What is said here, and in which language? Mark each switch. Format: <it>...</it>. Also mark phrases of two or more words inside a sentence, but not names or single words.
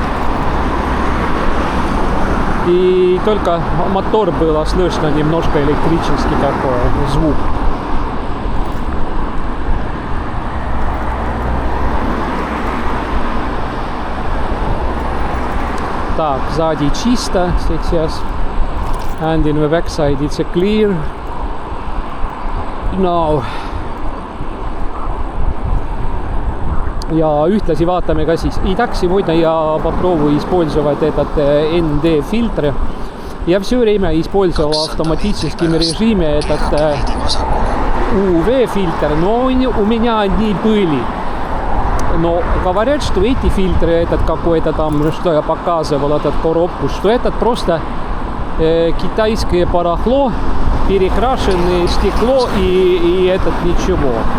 <ru>И только мотор было слышно немножко электрический такой звук. Так, сзади чисто сейчас.</ru> <en>And in the backside it's clear. No.</en> <et>Ja ühtlasi vaatame ka siis</et> <ru>и так сегодня я попробую использовать этот ND фильтр. Я все время использовал в автоматическом режиме этот UV фильтр, но у меня они были. Но говорят, что эти фильтры, этот какой-то там, что я показывал, этот коробку, что это просто китайское барахло, перекрашенное стекло и этот ничего.</ru>